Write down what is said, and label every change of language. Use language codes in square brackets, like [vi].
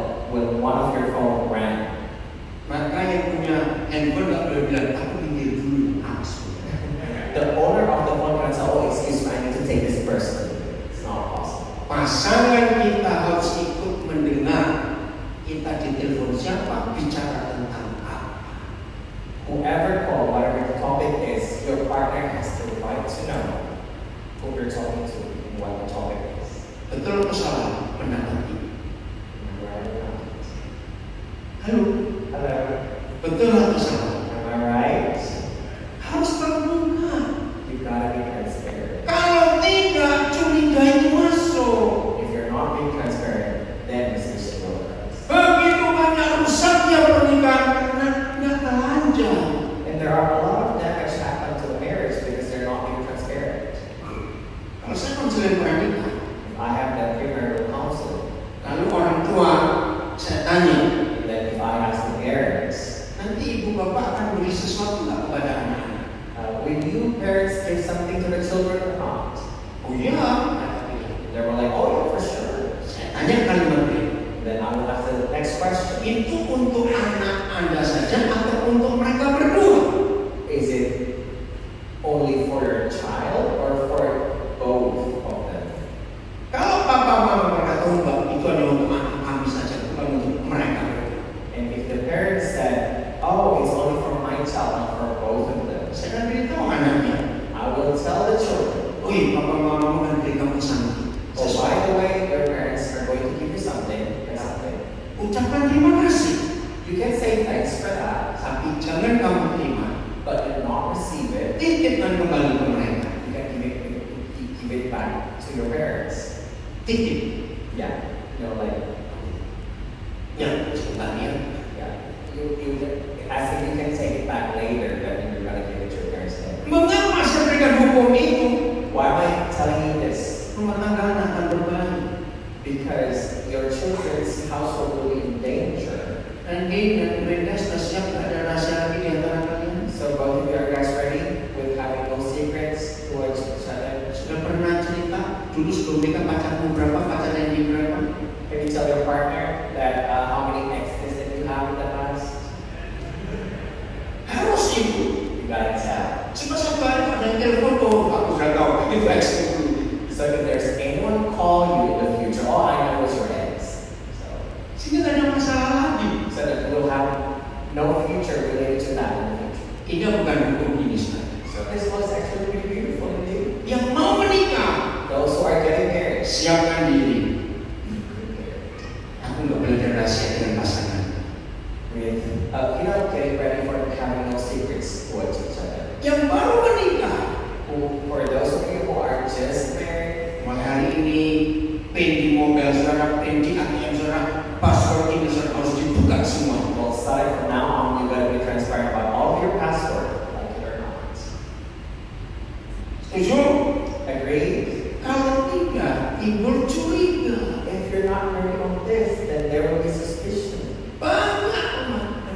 [en] When one of your phone rang, [id] maka yang punya handphone nggak boleh bilang aku minggir dulu, [en] the owner of the phone can say, "Oh, excuse me, I need to take this person." It's not possible. [id] pasangan kita harus ikut mendengar kita ditelepon siapa, bicara tentang apa. [en] Whoever call, whatever the topic is, your partner has the right to know who you're talking to and what the topic is. [id] Betul atau salah pendapat ini? [en] Am I right or not? [id] Halo, [en] Hello. [id] betul atau salah? [en] Am I right? [id] Harus terbuka. [en] You gotta be transparent. [id] Kalau tidak, curiga itu masuk. [en] If you're not being transparent, then suspicion will arise. [id] Begitu banyak rusaknya pernikahan karena tidak telanjang. [en] And there are a lot of damage happen to a marriage because they're not being transparent. [id] Kalau saya konselor pernikahan, [en] If I have that premarital counseling, [id] lalu orang tua saya tanya, [en] and then if I ask the parents, [id] nanti ibu bapak akan beri sesuatu nggak kepada anak-anak? [en] will you parents give something to the children or not? [id] Oh iya. [en] They were like, oh yeah, for sure. [id] Saya tanya kalimat ini. [en] Then I will ask the next question. [id] Itu untuk anak Anda saja atau untuk mereka berdua? [en] Is it only for your child or for both of them? [id] Kalau papa mama berkata enggak, itu hanya untuk anak kami saja, bukan untuk mereka berdua. [en] And if the parents said, oh, it's only for my child, not for both of them, [id] Saya akan beritahu anaknya, [en] I will tell the children, [id] wih papa mama akan beri kamu something. [en] oh, by the way, your parents are going to give you something or something. [id] Ucapkan terima kasih, [en] You can say thanks for that, [id] tapi jangan kamu terima. [en] but do not receive it. [id] Titipkan kembali ke mereka. [en] You can give it back to your parents. [id] Titip. [en] Yeah, like, [id] Ya, sebentar ya. [en] yeah. As if you can take it back later, but you're gonna give it to your parents later. [id] Mengapa saya berikan hukum itu? [en] Why am I telling you this? [id] Rumah tangga anak akan berbalik. [en] Because your children's household will be in danger. [id] Randy dan Brenda sudah siap, tidak ada rahasia lagi di antara kalian. [en] So both of you are guys ready with having no secrets towards each other? [id] Sudah pernah cerita dulu sebelum nikah pacarmu berapa, pacar Randy berapa? [en] Can you tell your partner that how many exes that you have in the past? [id] Harus itu. [en] You gotta tell. [id] Cuma satu hari ada yang telepon, oh aku sudah tahu, itu ex-nya dulu. [en] So if there's anyone call you in the future, all I know is your ex. [id] Sehingga tidak ada masalah lagi. [en] So that we'll have no future related to that in the future. [id] Ini bukan hukum ini sebenarnya. [en] So this was actually pretty beautiful indeed. [id] Yang mau menikah, [en] Those who are getting married, [id] siapkan diri. Aku nggak belajar rahasia dengan pasangan. [en] with getting ready for having no secrets towards each other. [id] Yang baru menikah, [en] For those of you who are just married, [id] mulai hari ini PIN di mobil saudara, PIN di ATM saudara, password ini saudara harus dibuka semua. [en] well, starting from now on, you gotta be transparent about all of your password, like it or not. [id] Setuju? [en] Agreed? [id] Kalau tidak, timbul curiga. [en] If you're not married on this, then there will be suspicion. [id] Banyak umat.